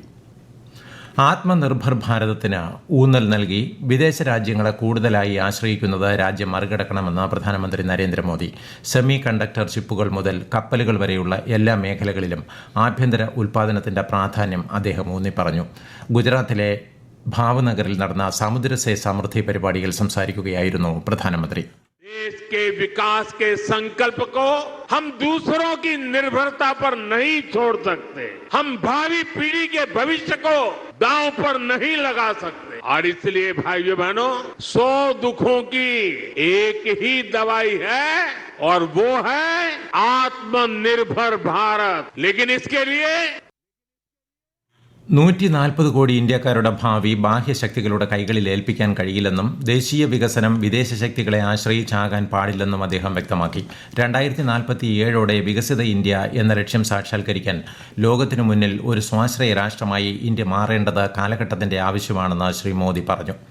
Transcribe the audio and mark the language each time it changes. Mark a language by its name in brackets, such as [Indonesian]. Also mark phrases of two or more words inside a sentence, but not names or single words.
[Malayalam] ആത്മനിർഭർ ഭാരതത്തിന് ഊന്നൽ നൽകി വിദേശ രാജ്യങ്ങളെ കൂടുതലായി ആശ്രയിക്കുന്നത് രാജ്യം മറികടക്കണമെന്ന് പ്രധാനമന്ത്രി നരേന്ദ്രമോദി. സെമി കണ്ടക്ടർ ചിപ്പുകൾ മുതൽ കപ്പലുകൾ വരെയുള്ള എല്ലാ മേഖലകളിലും ആഭ്യന്തര ഉൽപ്പാദനത്തിന്റെ പ്രാധാന്യം അദ്ദേഹം ഊന്നിപ്പറഞ്ഞു. ഗുജറാത്തിലെ ഭാവ്നഗറിൽ നടന്ന സമുദ്രസേ സമൃദ്ധി പരിപാടിയിൽ സംസാരിക്കുകയായിരുന്നു പ്രധാനമന്ത്രി. [Hindi] देश के विकास के संकल्प को हम दूसरों की निर्भरता पर नहीं छोड़ सकते. हम भावी पीढ़ी के भविष्य को दांव पर नहीं लगा सकते. और इसलिए भाइयों बहनों, 100 दुखों की एक ही दवाई है और वो है आत्मनिर्भर भारत. लेकिन इसके लिए [Malayalam] 140 കോടി ഇന്ത്യക്കാരുടെ ഭാവി ബാഹ്യശക്തികളുടെ കൈകളിൽ ഏൽപ്പിക്കാൻ കഴിയില്ലെന്നും ദേശീയ വികസനം വിദേശ ശക്തികളെ ആശ്രയിച്ചാകാൻ പാടില്ലെന്നും അദ്ദേഹം വ്യക്തമാക്കി. 2047 വികസിത ഇന്ത്യ എന്ന ലക്ഷ്യം സാക്ഷാത്കരിക്കാൻ ലോകത്തിനു മുന്നിൽ ഒരു സ്വാശ്രയ രാഷ്ട്രമായി ഇന്ത്യ മാറേണ്ടത് കാലഘട്ടത്തിന്റെ ആവശ്യമാണെന്ന് ശ്രീ മോദി പറഞ്ഞു.